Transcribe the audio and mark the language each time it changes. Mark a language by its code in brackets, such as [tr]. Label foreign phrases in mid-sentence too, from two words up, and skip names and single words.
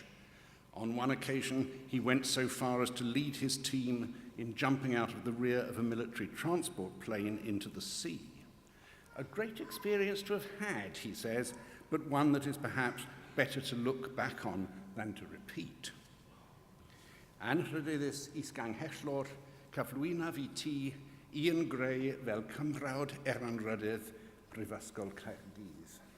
[en] On one occasion, he went so far as to lead his team in jumping out of the rear of a military transport plane into the sea. A great experience to have had, he says, but one that is perhaps better to look back on than to repeat. [cy] Anrhydedus isganghellor, cyflwyna fi ti, Ian Gray fel cymrawd eranrydydd Prifysgol Caerdydd.